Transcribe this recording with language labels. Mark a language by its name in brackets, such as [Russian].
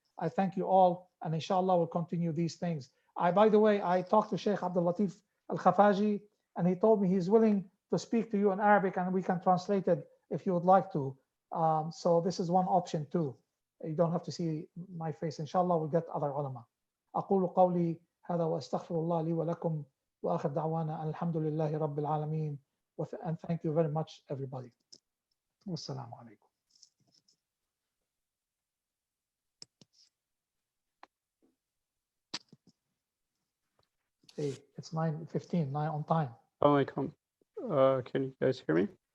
[English] I thank you all, and inshallah we'll continue these things. By the way, I talked to Sheikh Abdul Latif Al-Khafaji, and he told me he's willing to speak to you in Arabic, and we can translate it if you would like to. So this is one option too. You don't have to see my face. Inshallah, we'll get other ulama. [Arabic] أقول قولي هذا وأستغفر الله لي ولكم وآخر دعوانا الحمد لله رب العالمين. [English] And thank you very much, everybody. Wassalamu alaikum. Hey, it's 9:15, 9 on time. Assalamualaikum. Can you guys hear me?